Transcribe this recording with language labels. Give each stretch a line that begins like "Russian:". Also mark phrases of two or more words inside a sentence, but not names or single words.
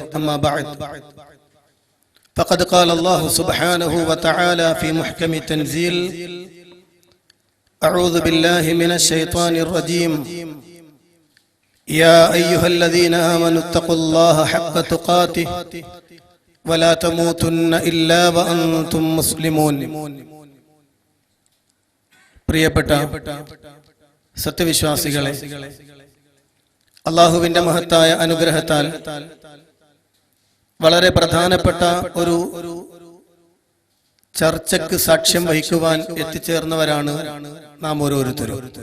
Arabic: أما بعد، فقد قال الله سبحانه وتعالى في محكم التنزيل: أعوذ بالله من الشيطان الرجيم. يا أيها الذين آمنوا اتقوا الله حق تقاته ولا تموتن إلا وأنتم مسلمون.
Malayalam: പ്രിയപ്പെട്ട സത്യവിശ്വാസികളെ, അള്ളാഹുവിന്റെ മഹത്തായ അനുഗ്രഹത്താൽ വളരെ പ്രധാനപ്പെട്ട ഒരു ചർച്ചയ്ക്ക് സാക്ഷ്യം വഹിക്കുവാൻ എത്തിച്ചേർന്നവരാണ് നാം ഓരോരുത്തരും.